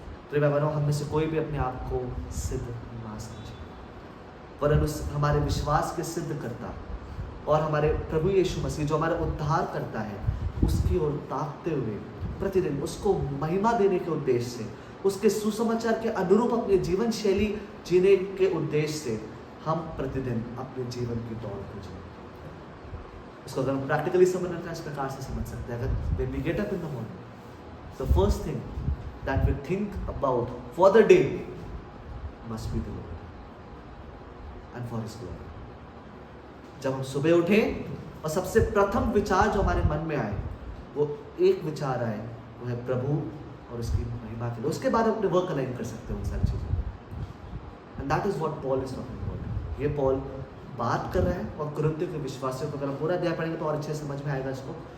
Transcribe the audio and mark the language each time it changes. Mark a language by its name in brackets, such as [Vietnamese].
[Hindi] तो बहनों, हम में से कोई भी अपने आप को सिद्ध ना समझे, वरन हमारे विश्वास के सिद्ध करता और हमारे प्रभु यीशु मसीह जो हमारा उद्धार करता है, उसकी ओर ताकते हुए प्रतिदिन उसको महिमा देने के उद्देश्य से, उसके सुसमाचार के अनुरूप अपनी जीवन शैली जीने के उद्देश्य से हम प्रतिदिन अपने जीवन की दौड़ को जिए। इसको अगर हम प्रैक्टिकली समझना चाहें, इस प्रकार से समझ सकते हैं। [English] अगर when we get up in the morning, the first thing that we think about for the day must be the Lord and for His glory. [Hindi] जब हम सुबह उठें और सबसे प्रथम विचार जो हमारे मन में आए, वो एक विचार आए, वो है प्रभु और उसकी महिमा के लिए। उसके बाद अपने वर्क अलाइन कर सकते हैं उन सारी चीज़ों। [English] And that is what Paul is talking about. [Hindi] ये पॉल बात कर रहा है और कुरिन्थियों के विश्वासियों को, अगर हम पूरा अध्याय पढ़ेंगे तो और अच्छे समझ में आएगा इसको।